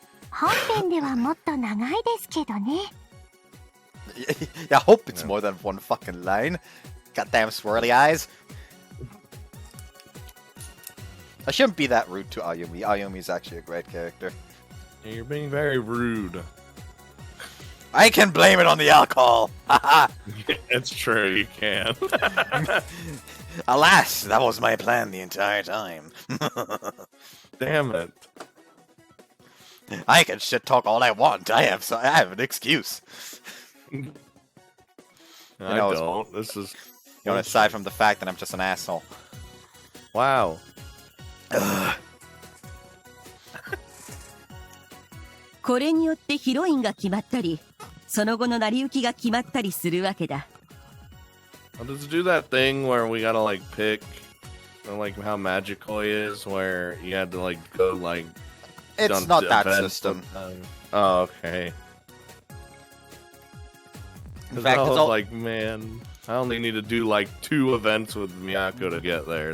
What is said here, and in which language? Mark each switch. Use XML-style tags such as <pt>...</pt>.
<ja>本編ではもっと長いですけどね。</ja> <en>I hope it's more than one fucking line. Goddamn swirly eyes. I shouldn't be that rude to Ayumi. Ayumi's actually a great character. Yeah, you're being very rude. I can blame it on the alcohol. It's true, you can. Alas, that was my plan the entire time. Damn it. I can shit talk all I want. I have an excuse. I don't. This is... aside from the fact that I'm just an asshole. Wow.</en> <ja>これによってヒロインが決まったり、その後の成り行きが決まったりするわけだ。</ja> <en>Does it do that thing where we gotta like pick, like how Magikoi is, where you had to like go like... It's not that system. Oh, okay. In fact, I it's was all... like, man, I only need to do like 2 events with Miyako to get there.</en>